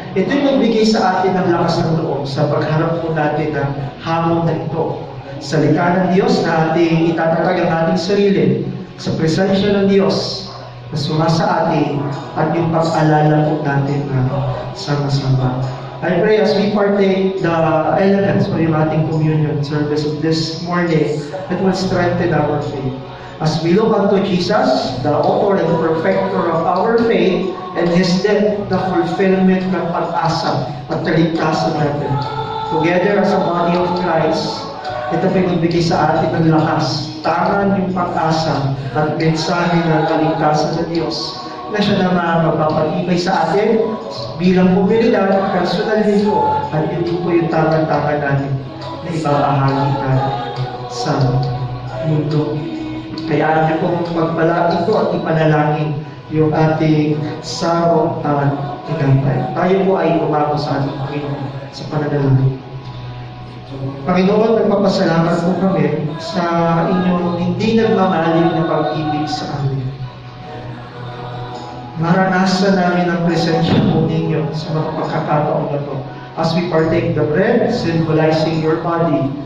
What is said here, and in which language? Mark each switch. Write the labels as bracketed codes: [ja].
[tl] Ito yung nagbigay sa atin ng lakas ng loob sa pagharap po natin ng hamon na ito. Salita ng Diyos na ating itatatag ang ating sarili sa presensya ng Diyos na sumasa atin at yung pag-alala po natin na sama-sama. [en] I pray as we partake the elements of [tl] yung ating [en] communion service of this morning, it will strengthen our faith. As we look unto Jesus, the author and perfecter of our faith, and His death, the fulfillment [tl] ng pag-asa at kaligtasan natin. [en] Together as a body of Christ, [tl] ito pinibigay sa atin ng lakas, tangan yung pag-asa at mensahe ng kaligtasan ng Diyos na siya naman magpapatibay sa atin bilang komunidad, personal din po, at yun din po yung tangan-tangan natin na ibabahagi natin sa mundo. Kaya niyo pong magpalaki ko at ipanalangin yung ating sarong at tinapay. Tayo po ay umako sa ating Panginoon sa pananalangin. Panginoon, nagpapasalamat po kami sa inyong hindi nagmamaling na pag-ibig sa amin. Maranasan namin ang presensya po ninyo sa mga pagkakataon na ito. [en] As we partake the bread, symbolizing your body.